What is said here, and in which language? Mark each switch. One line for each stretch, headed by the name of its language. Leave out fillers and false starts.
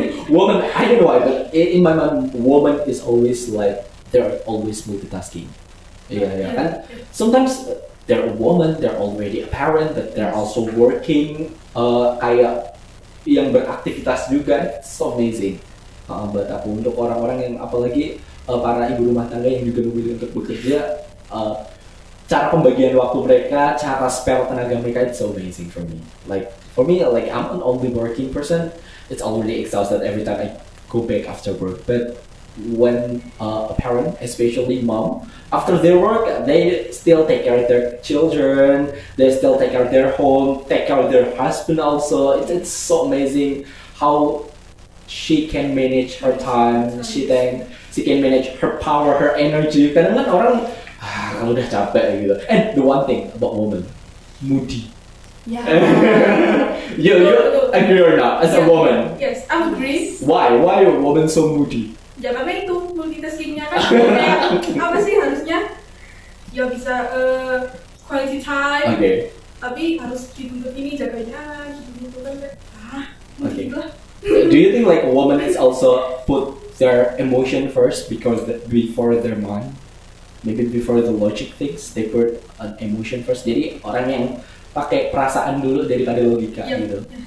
English: Woman, I don't know why, but in my mind, woman is always like they're always multitasking. Yeah. And sometimes they're a woman, they're already a parent, but they're also working
Indonesian: kayak yang beraktivitas juga.
English: It's so amazing.
Indonesian: Buat aku, untuk orang-orang yang apalagi para ibu rumah tangga yang juga memilih untuk bekerja, cara pembagian waktu mereka, cara spare tenaga mereka,
English: it's so amazing for me. Like for me, like I'm an only working person. It's already exhausted every time I go back after work. But when a parent, especially mom, after their work, they still take care of their children, they still take care of their home, take care of their husband also. It's so amazing how she can manage her time, she can manage her power, her energy.
Indonesian: Kadang kan orang kalau udah capek gitu.
English: And the one thing about woman, moody. Yeah. you agree or not as a woman? Yes, I agree. Why are women so moody?
Indonesian: Ya karena itu multitaskingnya kan kayak apa sih, harusnya ya bisa quality time, tapi harus dituntut ini jaganya gitu kan kayak
English: Do you think like a woman is also put their emotion first before their mind? Maybe before the logic things, they put an emotion first.
Indonesian: Jadi orang yang pakai perasaan dulu daripada logika gitu.